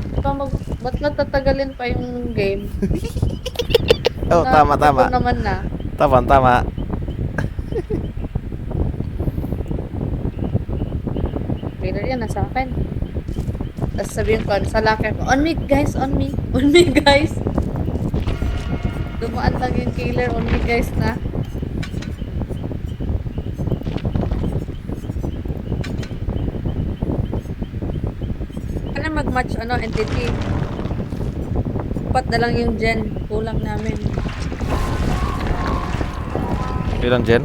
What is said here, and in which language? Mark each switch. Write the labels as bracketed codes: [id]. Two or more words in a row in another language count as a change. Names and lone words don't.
[tl] Ba't natatagalin pa yung game? Oh, tama, tama. Ito naman na. Tama, tama. Killer yan, nasa akin. Tapos sabihin ko sa locker ko, [en] on me guys, on me. On me guys. [tl] Dumaan lang yung killer, [en] on me guys na. [tl] Ano mag-match entity? Apat na lang yung gen, kulang namin. Ilan, Jen?